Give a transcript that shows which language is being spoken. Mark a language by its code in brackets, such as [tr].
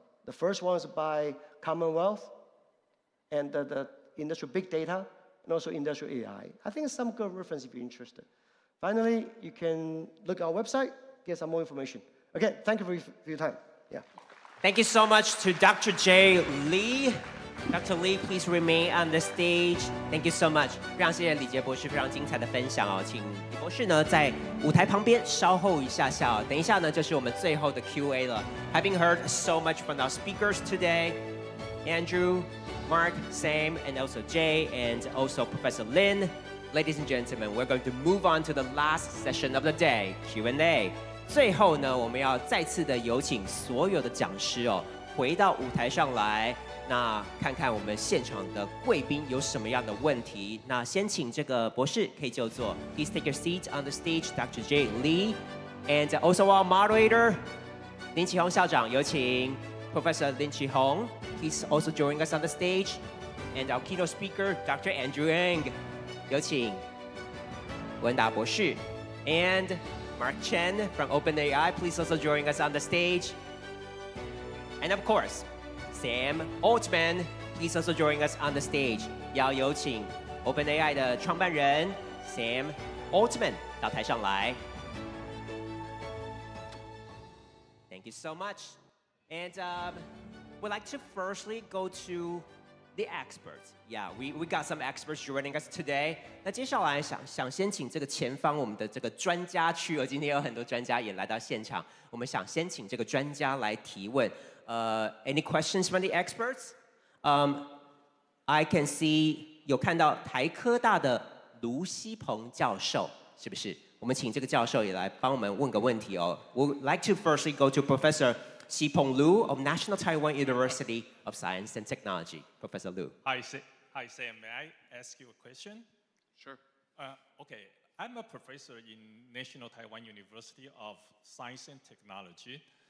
[en] The first one is by Commonwealth, and the industrial big data, and also industrial AI. I think it's some good reference if you're interested. Finally, you can look at our website, get some more information. Again, thank you for your time. Yeah. Thank you so much to Dr. J. Lee. Dr. Lee, please remain on the stage. Thank you so much. [zh] 非常谢谢李杰博士非常精彩的分享哦，请李博士呢在舞台旁边稍后一下下哦，等一下呢就是我们最后的 Q&A 了。 [en] Having heard so much from our speakers today, Andrew, Mark, Sam, and also Jay, and also Professor Lin. Ladies and gentlemen, we're going to move on to the last session of the day, Q&A. [zh] 最后呢，我们要再次的有请所有的讲师哦，回到舞台上来，那看看我们现场的贵宾有什么样的问题。那先请这个博士可以就坐。 [en] Please take your seat on the stage, Dr. J. Lee, and also our moderator, [zh] 林启宏校长，有请 [en] Professor Lin Qihong. He's also joining us on the stage, and our keynote speaker, Dr. Andrew Ng. [zh] 有请文达博士 [en] and Mark Chen from OpenAI. Please also join us on the stage. And of course, Sam Altman. Please also join us on the stage. [zh] 要有请 OpenAI 的创办人 Sam Altman 到台上来。 [en] Thank you so much. And we'd like to firstly go to the experts. Yeah, we got some experts joining us today. [zh] 那接下来想先请这个前方我们的这个专家区，今天有很多专家也来到现场，我们想先请这个专家来提问。 [en] Any questions from the experts? I can see [zh] 有看到台科大的卢锡鹏教授，是不是？我们请这个教授也来帮我们问个问题哦。 [en] We'd like to firstly go to Professor Xipeng Liu of National Taiwan University of Science and Technology. Professor Liu. Hi, Sam. May I ask you a question? Sure. Okay. I'm a professor in National Taiwan University of Science and Technology.